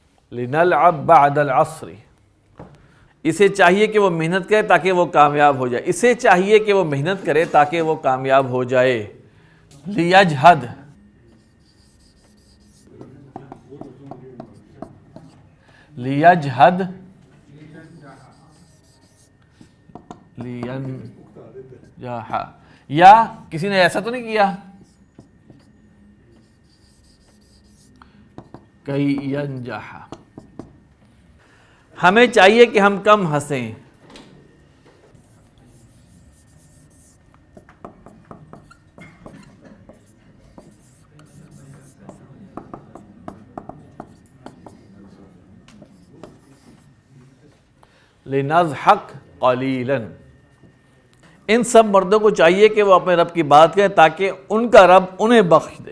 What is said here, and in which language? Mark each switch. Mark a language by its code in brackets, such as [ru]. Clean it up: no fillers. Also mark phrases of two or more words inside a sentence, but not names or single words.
[ar] لنلعب بعد العصر، [ur] اسے چاہیے کہ وہ محنت کرے تاکہ وہ کامیاب ہو جائے، اسے چاہیے کہ وہ محنت کرے تاکہ وہ کامیاب ہو جائے۔ [ar] لیجہد، لیجہد، لینجح، [ur] یا کسی نے ایسا تو نہیں کیا کئی ینجح، ہمیں چاہیے کہ ہم کم ہنسیں، [ar] لنضحک قلیلا، [ur] ان سب مردوں کو چاہیے کہ وہ اپنے رب کی بات کریں تاکہ ان کا رب انہیں بخش دے۔